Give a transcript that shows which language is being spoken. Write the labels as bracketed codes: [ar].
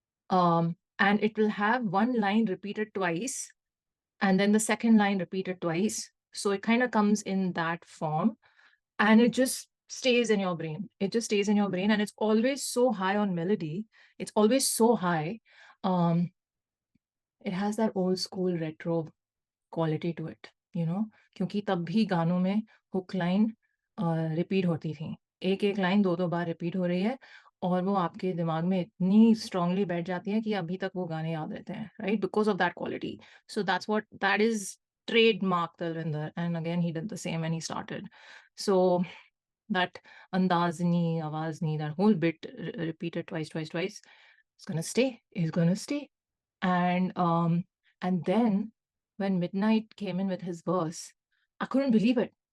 [en] And it will have one line repeated twice, and then the second line repeated twice. So it kind of comes in that form, and it just stays in your brain. It just stays in your brain, and it's always so high on melody. It's always so high. It has that old school retro quality to it, [hi] क्योंकि तब भी गानों में hook line repeat होती थी. एक एक line दो दो बार रिपीट हो रही है, और वो आपके दिमाग में इतनी स्ट्रांगली बैठ जाती है कि अभी तक वो गाने याद रहते हैं, [en] Right, because of that quality. So that is trademark Talwinder, and again he did the same when he started. So that Andazni, Awazni, that whole bit repeated twice, it's gonna stay. It's gonna stay. And then when Midnight came in with his verse, I couldn't believe it.